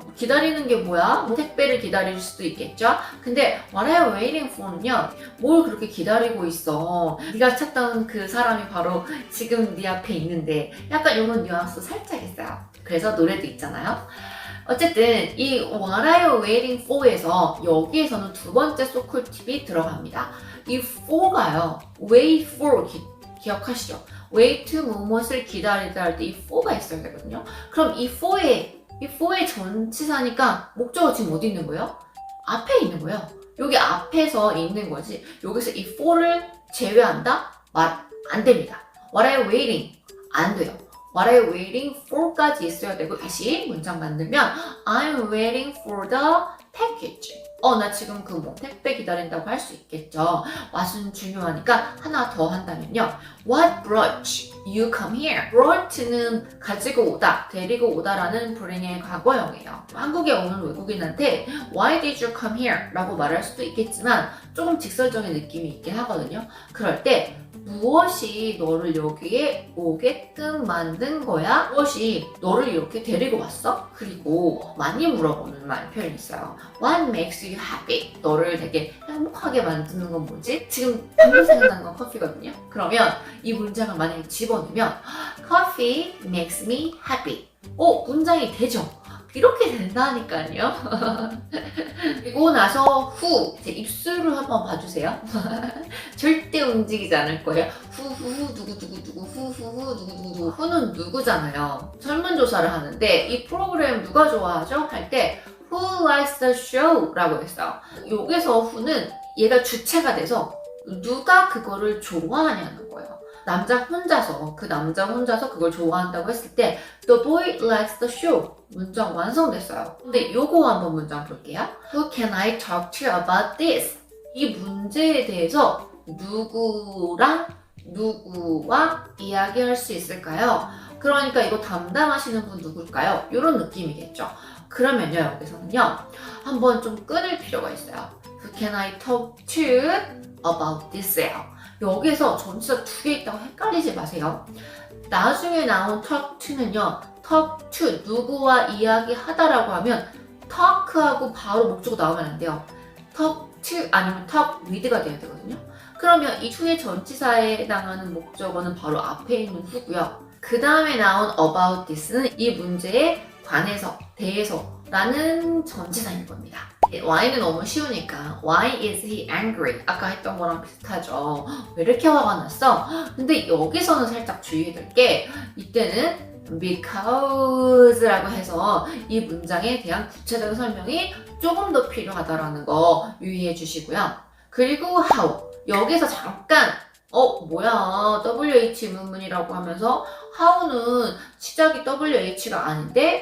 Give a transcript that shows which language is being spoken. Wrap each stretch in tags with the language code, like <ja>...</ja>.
<ko>기다리는 게 뭐야? 뭐 택배를 기다릴 수도 있겠죠?</ko> <en>근데 What are you waiting for는요?</en> <ko>뭘 그렇게 기다리고 있어? 네가 찾던 그 사람이 바로 지금 네 앞에 있는데 약간 이런 뉘앙스 살짝 있어요. 그래서 노래도 있잖아요. 어쨌든 이</ko> <en>What are you waiting for</en> <ko>에서 여기에서는 두 번째 소쿨 팁이 들어갑니다. 이 for가요. wait for 기억하시죠? wait 무엇을 기다리다 할 때 이 for가 있어야 되거든요. 그럼 이 for의 전치사니까 목적어 지금 어디 있는 거예요? 앞에 있는 거예요. 여기 앞에서 있는 거지. 여기서 이 for를 제외한다? 말 안 됩니다.</ko> <en>What are you waiting?</en> <ko>안 돼요.</ko> <en>What are you waiting for까지</en> <ko>있어야 되고 다시 문장 만들면</ko> <en>I'm waiting for the package.</en> <ko>나 지금 그 뭐 택배 기다린다고 할 수 있겠죠. what은 중요하니까 하나 더 한다면요.</ko> <en>What brought you come here?</en> <ko>brought는 가지고 오다, 데리고 오다라는 불행의 과거형이에요. 한국에 오는 외국인한테</ko> <en>Why did you come here?</en> <ko>라고 말할 수도 있겠지만 조금 직설적인 느낌이 있긴 하거든요. 그럴 때 무엇이 너를 여기에 오게끔 만든 거야? 무엇이 너를 이렇게 데리고 왔어? 그리고 많이 물어보는 말 표현이 있어요.</ko> <en>What makes you happy?</en> <ko>너를 되게 행복하게 만드는 건 뭐지? 지금 방금 생각나는 건 커피거든요. 그러면 이 문장을 만약에 집어넣으면</ko> <en>Coffee makes me happy.</en> <ko>문장이 되죠? 이렇게 된다니까요. 그리고 나서 후, 제 입술을 한번 봐주세요. 절대 움직이지 않을 거예요. 후후후 누구누구누구 후후후 누구누구 후는 누구잖아요. 설문조사를 하는데 이 프로그램 누가 좋아하죠? 할 때</ko> <en>Who likes the show?</en> <ko>라고 했어요. 여기서 후는 얘가 주체가 돼서 누가 그거를 좋아하냐는 거예요. 남자 혼자서 그걸 좋아한다고 했을 때</ko> <en>The boy likes the show</en> <ko>문장 완성됐어요. 근데 요거 한번 문장 볼게요.</ko> <en>Who can I talk to about this?</en> <ko>이 문제에 대해서 누구랑 누구와 이야기할 수 있을까요? 그러니까 이거 담당하시는 분 누굴까요? 이런 느낌이겠죠. 그러면요 여기서는요 한번 좀 끊을 필요가 있어요.</ko> <en>Who can I talk to about this예요.</en> <ko>여기서 전치사 두 개 있다고 헷갈리지 마세요. 나중에 나온 talk to는요 talk to 누구와 이야기하다라고 하면 talk하고 바로 목적어 나오면 안 돼요. talk to 아니면 talk with가 돼야 되거든요. 그러면 이 to의 전치사에 해당하는 목적어는 바로 앞에 있는 who고요. 그 다음에 나온 about this는 이 문제에 관해서, 대해서 라는 전치사인 겁니다.</ko> <en>Why는</en> <ko>너무 쉬우니까</ko> <en>Why is he angry?</en> <ko>아까 했던 거랑 비슷하죠. 왜 이렇게 화가 났어? 근데 여기서는 살짝 주의해야 될 게 이때는 because라고 해서 이 문장에 대한 구체적인 설명이 조금 더 필요하다라는 거 유의해 주시고요. 그리고 how 여기서 잠깐 뭐야 WH 문문이라고 하면서 how는 시작이 WH가 아닌데?</ko>